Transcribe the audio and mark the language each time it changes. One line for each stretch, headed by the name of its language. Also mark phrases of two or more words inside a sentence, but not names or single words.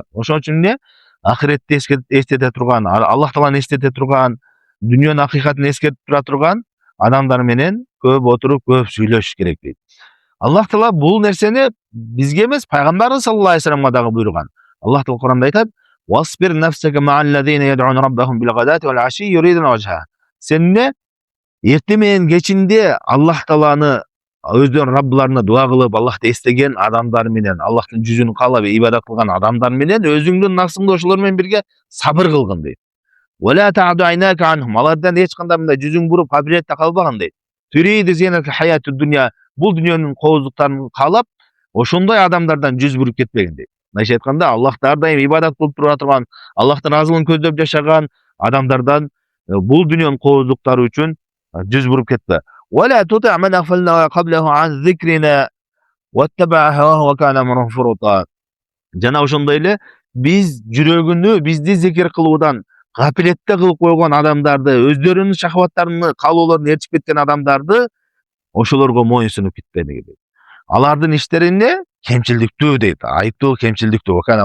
Kyrgyz: Ошон үчүн ахиретти эстете турган, Аллах Тааланы эстете турган, дүнүйөнүн акыйкатын эскертип тура турган адамдар менен көп отуруп, көп сүйлөшүш керек дейт. Аллах Таала бул нерсени бизге эмес, пайгамбарыбыз
Arabic: صلى الله عليه وسلم
Kyrgyz: дагы буйруган. Аллах Таала Куранда айтат:
Arabic: "واصبر نفسك مع الذين يدعون ربهم بالغداة والعشي يريدون وجهه".
Kyrgyz: Сен эртең менен кечинде Аллах Тааланы өздөрүнүн Раббыларына дуа кылып, Аллахты эстеген адамдар менен, Аллахтын жүзүн каалап ибадат кылган адамдар менен өзүңдүн нафсыңды ошолор менен бирге сабыр кылгын дейт.
Arabic: ولا تعد عيناك عنهم.
Kyrgyz: Алардан эч кандай мындай жүзүң буруп кабилетте калбаган дейт.
Arabic: تريد زينة الحياة الدنيا.
Kyrgyz: Бул дүнүйөнүн кооздуктарын каалап, ошондой адамдардан жүз буруп кетпегин дейт. Мындайча айтканда, Аллахты ар дайым ибадат кылып тура турган, Аллахтын разылыгын көздөп жашаган адамдардан бул дүнүйөнүн кооздуктары үчүн жүз буруп кетпе.
Arabic: ولا تطع من أغفلنا قبله عن ذكرنا واتبع هواه وكان أمره فرطا.
Kyrgyz: Жана ошондой эле биз жүрөгүнү бизди зикир кылуудан гапилетте кылып койгон адамдарды, өздөрүнүн шахваттарыны, каалоолорун ээрчип кеткен адамдарды ошолорго моюн сунуп кетпелиги дейт. Алардын иштери эмне? Кемчилдиктүү дейт. Айыптуу, кемчилдиктүү.